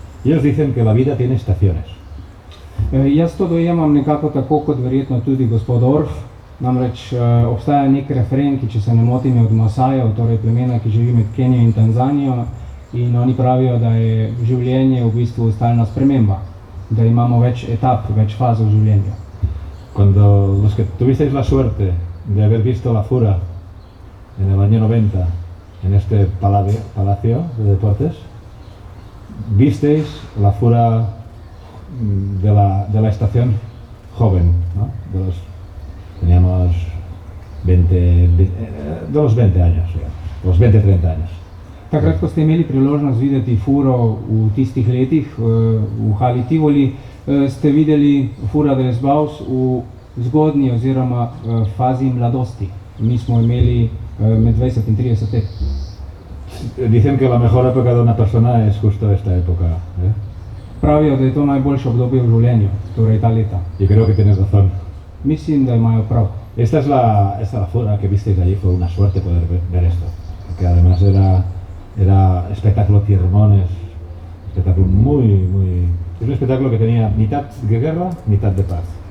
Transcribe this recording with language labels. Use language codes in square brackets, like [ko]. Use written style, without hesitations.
[es] Y ellos dicen que la vida tiene estaciones. [sl] Jaz to dojemam nekako tako kot verjetno tudi gospod Orff, namreč obstaja nek refren, ki če se ne motim je od Masajev, torej plemena, ki živi med Kenijo in Tanzanijo, in oni pravijo, da je življenje v bistvu stalna sprememba, da imamo več etap, več faz v življenju. [es] Cuando los que tuvisteis la suerte de haber visto La Fura en el año 90 en este palacio de deportes, visteis La Fura de la estación joven, ¿no? Teníamos 20 años, los 20-30 años. [sl] Takrat, ko ste imeli priložnost videti Furo v tistih letih v Hali Tivoli, ste videli Fura dels Baus v zgodnji oziroma fazi mladosti. Mi smo imeli med 20 in 30 let. [es] Dicen que la mejor época de una persona es justo esta época, ¿eh? [sl] Pravijo, da je to najboljše obdobje v življenju, torej ta leta. [es] Yo creo que tienes razón. [sl] Mislim, da imajo prav. [es] Esta La Fura que visteis allí fue una suerte poder ver esto, porque además era espectáculo Tiermones, espectáculo es un espectáculo que tenía mitad de guerra, mitad de paz.